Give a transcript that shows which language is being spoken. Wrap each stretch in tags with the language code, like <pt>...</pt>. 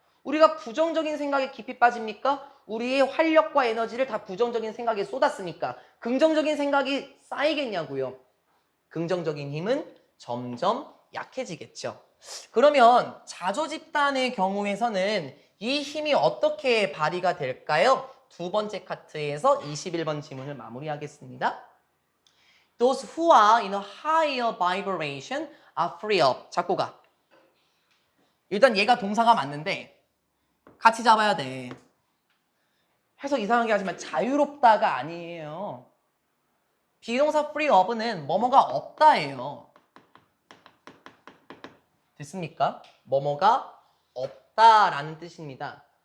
<ko>우리가 부정적인 생각에 깊이 빠집니까? 우리의 활력과 에너지를 다 부정적인 생각에 쏟았으니까 긍정적인 생각이 쌓이겠냐고요. 긍정적인 힘은 점점 약해지겠죠. 그러면 자조집단의 경우에서는 이 힘이 어떻게 발휘가 될까요? 두 번째 카트에서 21번 지문을 마무리하겠습니다.</ko> <en>Those who are in a higher vibration are free up.</en> <ko>잡고 가. 일단 얘가 동사가 맞는데 같이 잡아야 돼. 해서 이상하게 하지만 자유롭다가 아니에요. 비동사 free up는 뭐뭐가 없다예요. 됐습니까? 뭐뭐가 없다라는 뜻입니다.</ko>